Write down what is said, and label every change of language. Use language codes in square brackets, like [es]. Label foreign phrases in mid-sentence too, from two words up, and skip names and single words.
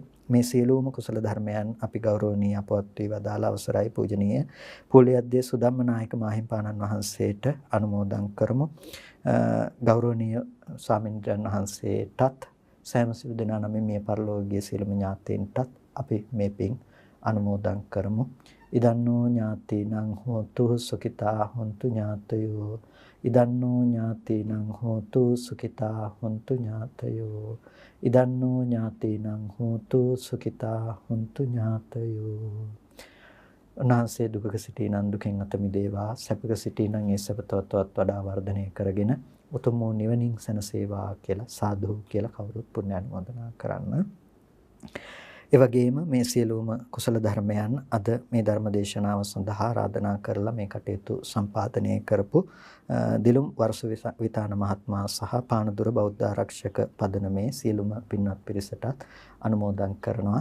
[si] මේ සියලුම කුසල ධර්මයන් අපි ගෞරවනීය අපවත් වී වදාළ අවසරයි පූජනීය පොලියද්දේ සුධම්ම නායක මාහිමිපාණන් වහන්සේට අනුමෝදන් කරමු. ගෞරවනීය ස්වාමීන් වහන්සේටත් සෑම සිල් දෙනා නමින් මිය පරලෝකීය සියලුම ඥාතීන්ටත් අපි මේ පින් අනුමෝදන් කරමු. [pi] ඉදන්නෝ ඥාතිනං හෝතු සුඛිතා හොන්තු ඥාතයෝ. ඉදන්නෝ ඥාතිනං හෝතු සුඛිතා හොන්තු ඥාතයෝ. ඉදන්නෝ ඥාතිනං හෝතු සුඛිතා හොන්තු ඥාතයෝ. [si] උන්වහන්සේ දුකක සිටිනන් දුකෙන් අත මිදේවා, සැපක සිටිනන් ඒ සැප තවත් වඩා වර්ධනය කරගෙන උතුම් වූ නිවනින් සැනසේවා කියලා සාදු කියලා කවුරුත් පුණ්‍ය අනුමෝදනා කරන්න. ඒ වගේම මේ සියලුම කුසල ධර්මයන් අද මේ ධර්ම දේශනාව සඳහා ආරාධනා කරලා මේ කටයුතු සම්පාදනය කරපු දිලුම් වර්ෂ විතාන මහත්මයා සහ පානදුර බෞද්ධ ආරක්ෂක පදනමේ සියලුම පින්වත් පිරිසටත් අනුමෝදන් කරනවා.